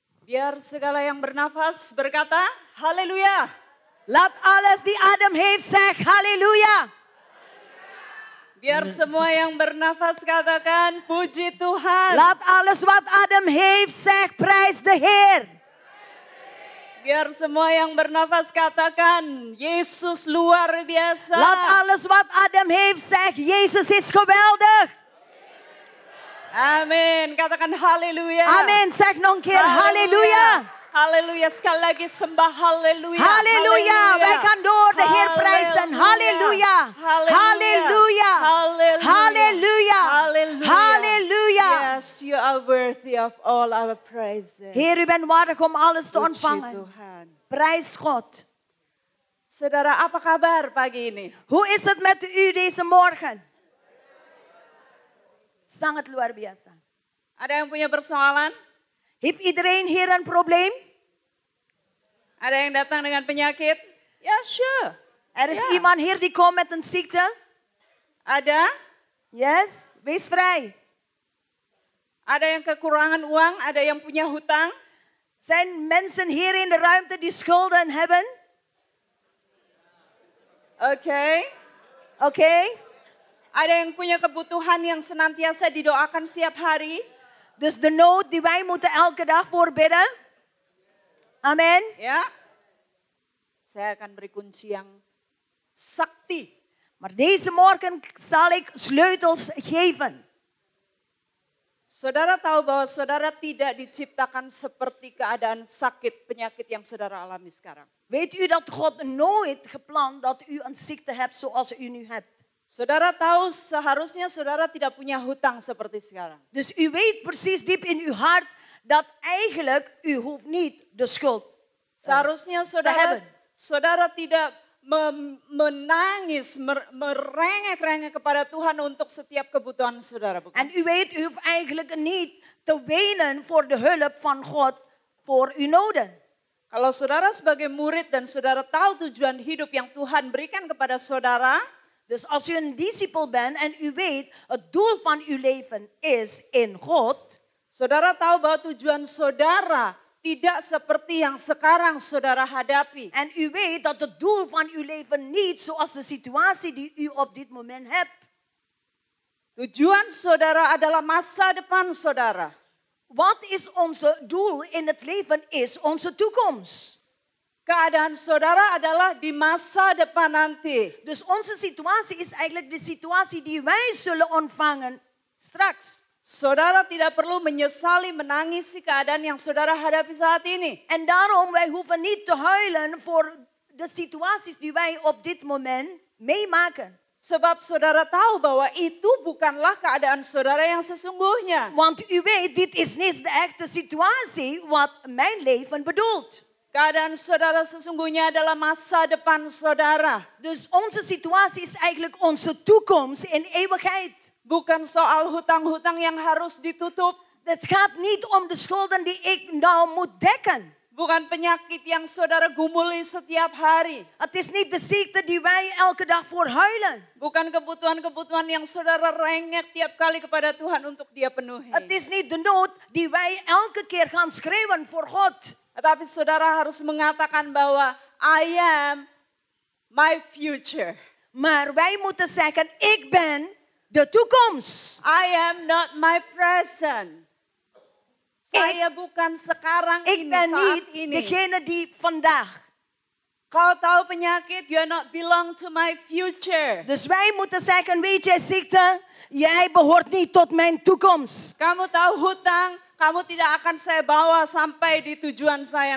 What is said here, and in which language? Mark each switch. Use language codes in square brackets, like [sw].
[id] Biar segala yang bernafas berkata, haleluya. [nl] Laat alles die adem heeft zeg halleluja. [id] Biar semua yang bernafas katakan, puji Tuhan. [nl] Laat alles wat adem heeft zeg prijs de Heer. [id] Biar semua yang bernafas katakan, Yesus luar biasa. [nl] Laat alles wat adem heeft zeg Jezus is geweldig. [id] Amin. Katakan haleluya. Amin. [nl] Zeg nog een keer halleluja. [id] Haleluya. Sekali lagi sembah haleluya. [nl] Halleluja. Wij gaan door de Heer prijzen. Halleluja. Halleluja. Halleluja. Halleluja. [en] Yes, you are worthy of all our praises. [nl] Heer, u bent waardig om alles te [id] Puji [nl] ontvangen. [id] Tuhan. [nl] Prijs God. [id] Saudara, apa kabar pagi ini? [nl] Hoe is het met u deze morgen? [id] Sangat luar biasa. Ada yang punya persoalan? [nl] Heeft iedereen hier een probleem? [id] Ada yang datang dengan penyakit? [en] Ya, sure. [nl] Er is Ja. iemand hier die komt met een ziekte? [id] Ada? [nl] Yes, wees vrij. [id] Ada yang kekurangan uang? Ada yang punya hutang? [nl] Zijn mensen hier in de ruimte die schulden hebben? Oké. Oké. [id] Ada yang punya kebutuhan yang senantiasa didoakan setiap hari? [nl] Dus de nood die wij moeten elke dag voor bidden. Amen. [id] Ya. Saya akan beri kunci yang sakti. [nl] Maar deze morgen zal ik sleutels geven. [id] Saudara tahu bahwa saudara tidak diciptakan seperti keadaan sakit, penyakit yang saudara alami sekarang. [nl] Weet u dat God nooit gepland dat u een ziekte hebt zoals u nu hebt? [id] Saudara tahu seharusnya saudara tidak punya hutang seperti sekarang. [nl] Dus u weet precies diep in uw hart dat eigenlijk u hoeft niet de schuld [id] Seharusnya [nl] te [id] saudara, [nl] hebben. [id] saudara tidak menangis, merengek-rengek kepada Tuhan untuk setiap kebutuhan saudara. Bukan? [nl] En u weet, u hoeft eigenlijk niet te wenen voor de hulp van God voor uw noden. [id] Kalau saudara sebagai murid dan saudara tahu tujuan hidup yang Tuhan berikan kepada saudara, [nl] Dus als u een discipel bent en u weet, het doel van uw leven is in God. [id] saudara tahu bahwa tujuan saudara tidak seperti yang sekarang saudara hadapi. [nl] En u weet dat het doel van uw leven niet zoals de situatie die u op dit moment hebt. [id] Tujuan saudara adalah masa depan saudara. [nl] Wat is onze doel in het leven is onze toekomst. [id] Keadaan saudara adalah di masa depan nanti. [nl] Dus onze situatie is eigenlijk de situatie die wij zullen ontvangen straks. [id] Saudara tidak perlu menyesali, menangisi keadaan yang saudara hadapi saat ini. [nl] En daarom, wij hoeven niet te huilen voor de situaties die wij op dit moment meemaken. [id] Sebab saudara tahu bahwa itu bukanlah keadaan saudara yang sesungguhnya. [nl] Want u weet, dit is niet de echte situatie wat mijn leven bedoelt. [id] Keadaan saudara sesungguhnya adalah masa depan saudara. [nl] Dus onze situatie is eigenlijk onze toekomst in eeuwigheid. [id] Bukan soal hutang-hutang yang harus ditutup. [nl] Het gaat niet om de schulden die ik nou moet dekken. [id] Bukan penyakit yang saudara gumuli setiap hari. [nl] Het is niet de ziekte die wij elke dag voor huilen. [id] Bukan kebutuhan-kebutuhan yang saudara rengek tiap kali kepada Tuhan untuk dia penuhi. [nl] Het is niet de nood die wij elke keer gaan schreeuwen voor God. [id] Tetapi saudara harus mengatakan bahwa [en] I am my future. [nl] Maar wij moeten zeggen, ik ben de toekomst. [en] I am not my present. [id] Saya bukan sekarang [nl] Ik [id] ini, [nl] ben [id] saat [nl] niet [id] ini. [nl] degene die vandaag. [id] Kau tahu penyakit, [en] you not belong to my future. [nl] Dus wij moeten zeggen, weet je ziekte, jij behoort niet tot mijn toekomst. [id] Kamu tahu hutang, kamu tidak akan saya bawa sampai di tujuan saya